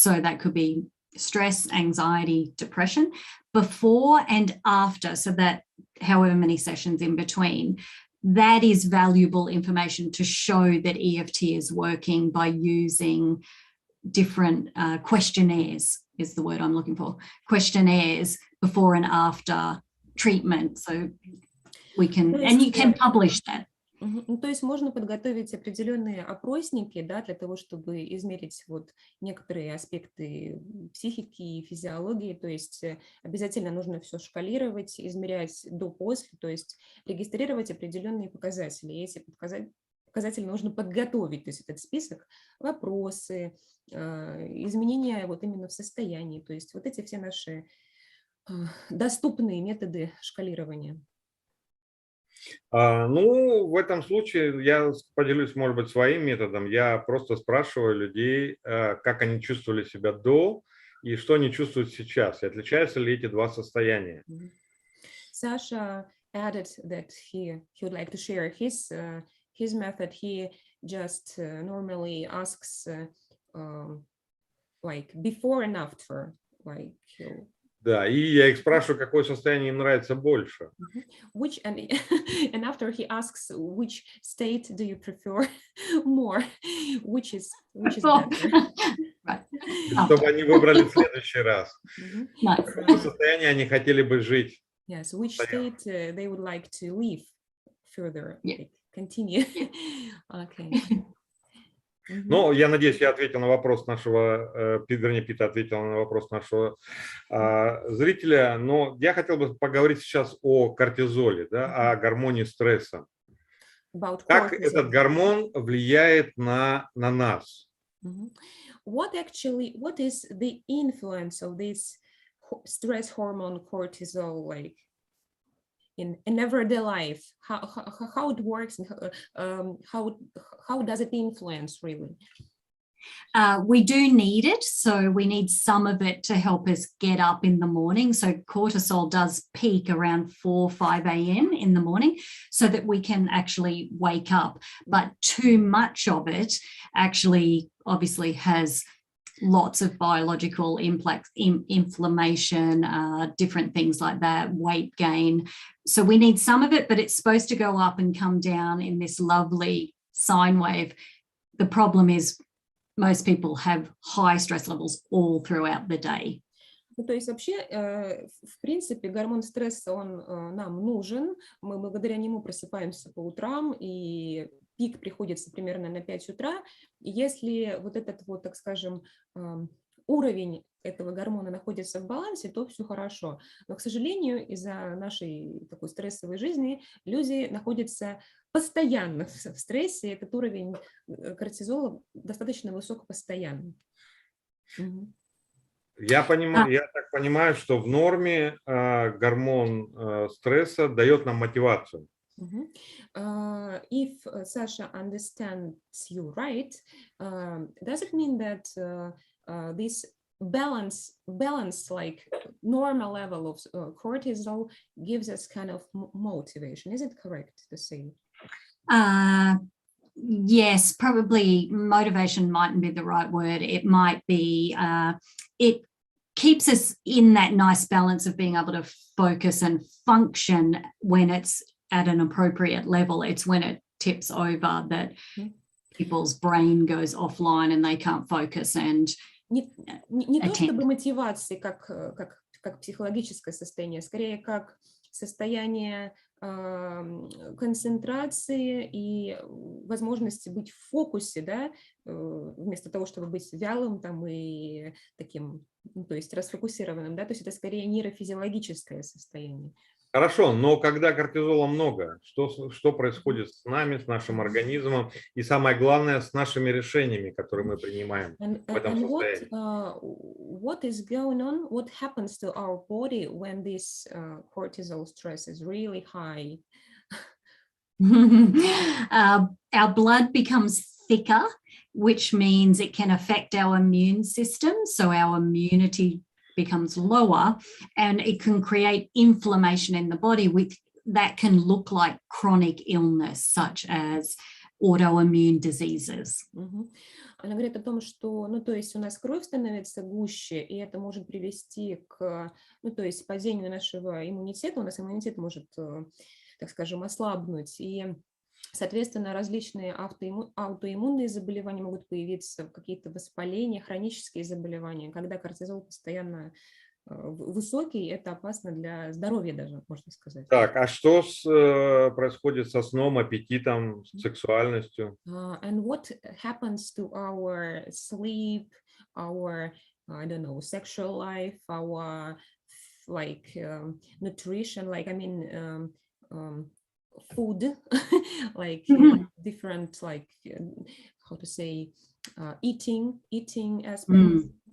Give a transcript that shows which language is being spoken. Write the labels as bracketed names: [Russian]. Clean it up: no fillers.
[English] So that could be stress, anxiety, depression, before and after, so that however many sessions in between, that is valuable information to show that EFT is working by using different questionnaires, is the word I'm looking for, questionnaires before and after treatment. So we can, and you can publish that. [Russian] То есть можно подготовить определенные опросники, да, для того, чтобы измерить вот некоторые аспекты психики и физиологии. То есть обязательно нужно все шкалировать, измерять до-после, то есть регистрировать определенные показатели. И эти показатели нужно подготовить, то есть этот список, вопросы, изменения вот именно в состоянии. То есть вот эти все наши доступные методы шкалирования. Ну, в этом случае я поделюсь, может быть, своим методом. Я просто спрашиваю людей, как они чувствовали себя до и что они чувствуют сейчас. И отличаются ли эти два состояния? [English] Sasha added that he would like to share his method. He just normally asks like before and after. like. [Russian] Да, и я их спрашиваю, какое состояние им нравится больше. [English] Which and after he asks which state do you prefer more, which is better. [Russian] Чтобы они выбрали в следующий раз. В каком состоянии они хотели бы жить. [English] Yes, which state they would like to live further, like, continue. Okay. [Russian] Ну, я надеюсь, я ответил на вопрос нашего, вернее, Пита ответила на вопрос нашего зрителя, но я хотел бы поговорить сейчас о кортизоле, да, о гормоне стресса. Как этот гормон влияет на нас? [English] What is the influence of this stress hormone cortisol, like, in everyday life? How it works, and how does it influence really? We do need it, so we need some of it to help us get up in the morning. So cortisol does peak around 4, 5 a.m. in the morning so that we can actually wake up. But too much of it actually obviously has lots of biological inflammation, different things like that, weight gain. So we need some of it, but it's supposed to go up and come down in this lovely sine wave. The problem is most people have high stress levels all throughout the day. [Russian] Ну, то есть вообще, в принципе, гормон стресса, он нам нужен. Мы благодаря нему просыпаемся по утрам, и пик приходится примерно на 5 утра. И если вот этот вот, так скажем, уровень этого гормона находится в балансе, то все хорошо. Но, к сожалению, из-за нашей такой стрессовой жизни люди находятся постоянно в стрессе. Этот уровень кортизола достаточно высок постоянно. Я так понимаю, что в норме гормон стресса дает нам мотивацию. [English] If Sasha understands you right, does it mean that this balance, like normal level of cortisol, gives us kind of motivation? Is it correct to say? Yes, probably motivation mightn't be the right word. It might be, it keeps us in that nice balance of being able to focus and function when it's at an appropriate level. It's when it tips over that people's brain goes offline and they can't focus and [Russian] не то чтобы мотивации как психологическое состояние, скорее как состояние концентрации и возможности быть в фокусе, да, вместо того, чтобы быть вялым там и таким, ну, то есть расфокусированным, да, то есть это скорее нейрофизиологическое состояние. Хорошо, но когда кортизола много, что происходит с нами, с нашим организмом и, самое главное, с нашими решениями, которые мы принимаем в этом состоянии? [English] What is going on? What happens to our body when this cortisol stress is really high? Our blood becomes thicker, which means it can affect our immune system, so our immunity becomes lower, and it can create inflammation in the body that can look like chronic illness, such as autoimmune diseases. [Russian] Она говорит о том, что, ну, то есть у нас кровь становится гуще, и это может привести к, ну, то есть падению нашего иммунитета. У нас иммунитет может, так скажем, ослабнуть, и соответственно, различные аутоиммунные заболевания могут появиться, какие-то воспаления, хронические заболевания. Когда кортизол постоянно высокий, это опасно для здоровья даже, можно сказать. Так, а что происходит со сном, аппетитом, сексуальностью? [English] And what happens to our sleep, our, I don't know, sexual life, our like nutrition, like I mean food, like different, like how to say, eating aspects.